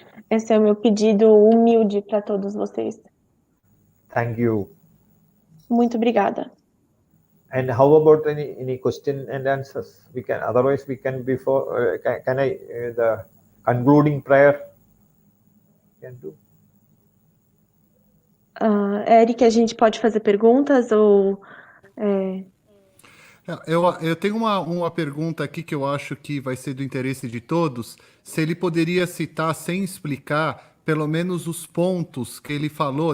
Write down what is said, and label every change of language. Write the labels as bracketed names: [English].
[Portuguese] Esse é o meu pedido humilde para todos vocês. [English] Thank you. [Portuguese] Muito obrigada. [English] And how about any question and answers? Otherwise we can before can I the concluding prayer can do. [Portuguese] Eric, a gente pode fazer perguntas ou Eu tenho uma pergunta aqui que eu acho que vai ser do interesse de todos. Se ele poderia citar, sem explicar, pelo menos os pontos que ele falou.